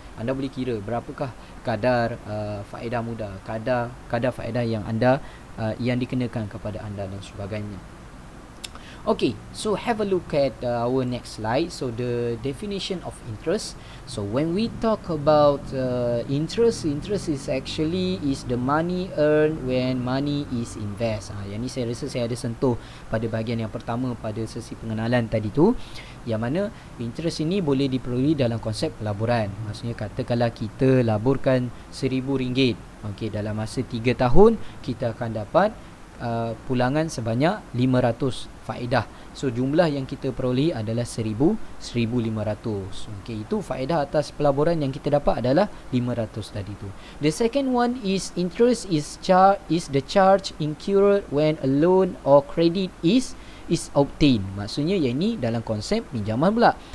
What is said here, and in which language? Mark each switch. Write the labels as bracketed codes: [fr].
[ms] Anda boleh kira berapakah kadar faedah mudah, kadar faedah yang anda yang dikenakan kepada anda dan sebagainya. [en] Okay, so have a look at our next slide. So the definition of interest. So when we talk about interest is actually the money earned when money is invest. [ms] Yang ni saya rasa saya ada sentuh pada bahagian yang pertama pada sesi pengenalan tadi tu, yang mana interest ini boleh diperoleh dalam konsep pelaburan. Maksudnya katakanlah kita laburkan RM1,000, okay, dalam masa 3 tahun kita akan dapat pulangan sebanyak 500 faedah. So jumlah yang kita peroleh adalah 1,500. Okey, itu faedah atas pelaburan yang kita dapat adalah 500 tadi tu. [en] The second one is interest is the charge incurred when a loan or credit is obtained. [ms] Maksudnya yang ini dalam konsep pinjaman pula.